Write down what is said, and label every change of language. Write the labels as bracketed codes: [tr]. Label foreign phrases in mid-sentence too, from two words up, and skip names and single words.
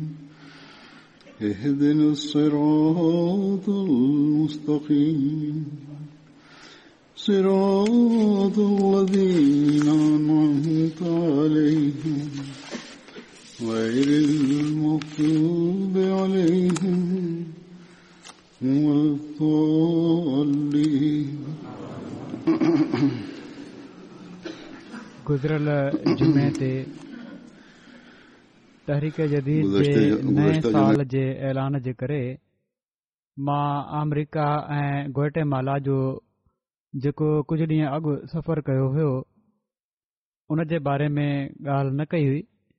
[ar] اهدنا الصراط المستقيم صراط الذين أنعمت عليهم غير المغضوب عليهم ولا الضالين. [sd] गुज़िरियल जुमे ते तहरीक जदीद जे नए साल जे ऐलान जे करे मां अमरीका ऐं ग्वाटेमाला जो जेको कुझु ॾींहं अॻु सफ़र कयो हुयो उन जे बारे में ॻाल्हि न कई हुई।